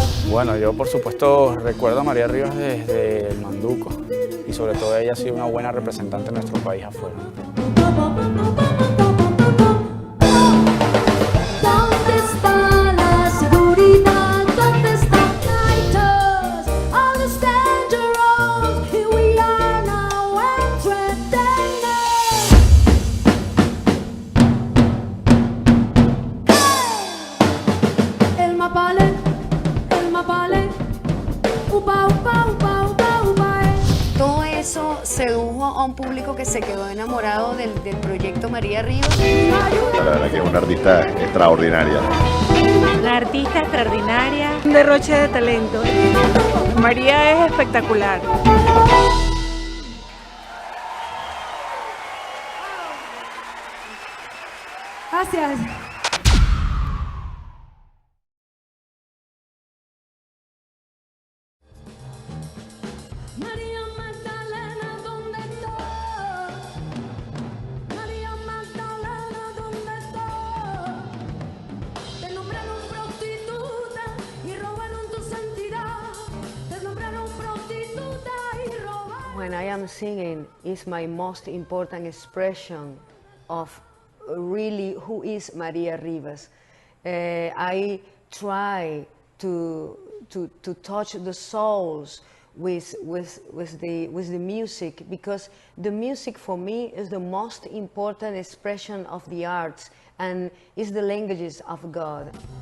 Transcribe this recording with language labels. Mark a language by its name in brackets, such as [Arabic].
[Spanish] Bueno, yo por supuesto recuerdo a María Rivas desde el Manduco, y sobre todo ella ha sido una buena representante de nuestro país afuera. ¿Dónde está la seguridad? ¿Dónde están [English] all the dangerous? Here we are now entertainers. [Spanish] El mapale, upa, upa, upa, upa, upa. Todo eso sedujo a un público que se quedó enamorado del proyecto María Rivas. La verdad que es una artista extraordinaria. Una artista extraordinaria, un derroche de talento. María es espectacular. Gracias. María Magdalena, ¿dónde estás? María Magdalena, ¿dónde estás? Te nombraron prostituta y robaron tu santidad. Te nombraron prostituta y robaron. [English] When I am singing, is my most important expression of really who is Maria Rivas. I try to touch the souls with the music, because the music for me is the most important expression of the arts and is the languages of God.